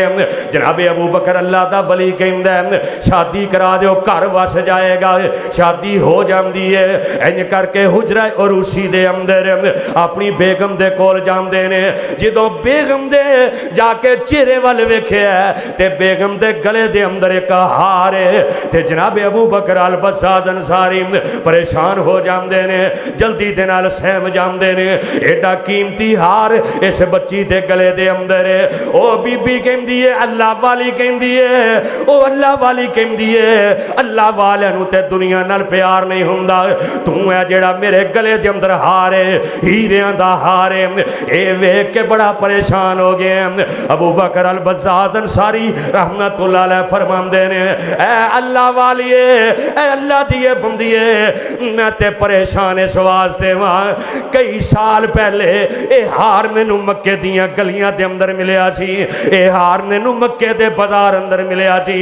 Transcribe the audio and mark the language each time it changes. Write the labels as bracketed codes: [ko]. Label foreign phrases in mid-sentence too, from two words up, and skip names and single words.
[pa] جنابِ ابو بکر اللہ دا ولی کہندا شادی کرا دو، گھر وس جائے گا. [ur] شادی ہو جاتی ہے. [pa] انج کر کے حجرہ عروسی دے اندر اپنی بیگم دے کول جاندے نے. جدوں بیگم دے جا کے چہرے ول ویکھیا تے بیگم دے گلے دے اندر ایک ہار ہے. تے جنابِ ابو بکر ال بزاز انصاری پریشان ہو جاتے نے، جلدی دے نال سہم جاتے نے. ایڈا قیمتی ہار اس بچی دے گلے دے اندر ہے. او بی بی کہندی ہے اللہ والی کہندی ہے، او اللہ والی کہندی ہے اللہ والے نوں تے دنیا نال پیار نہیں ہوندا. تو ہے جیہڑا میرے گلے دے اندر ہار ہے، ہیریاں دا ہار ہے. اے ویکھ کے بڑا پریشان ہو گیا. ابو بکر ال بزاز انصاری [ar] رحمة الله عليه [pa] فرماندے نے، اے اللہ والیے، اے اللہ دیے بندیے، میں تے پریشان اس واسطے واں. کئی سال پہلے اے ہار مینوں مکے دیاں گلیاں دے اندر ملیا سی. اے ہار مینوں مکے دے بازار اندر ملیا سی.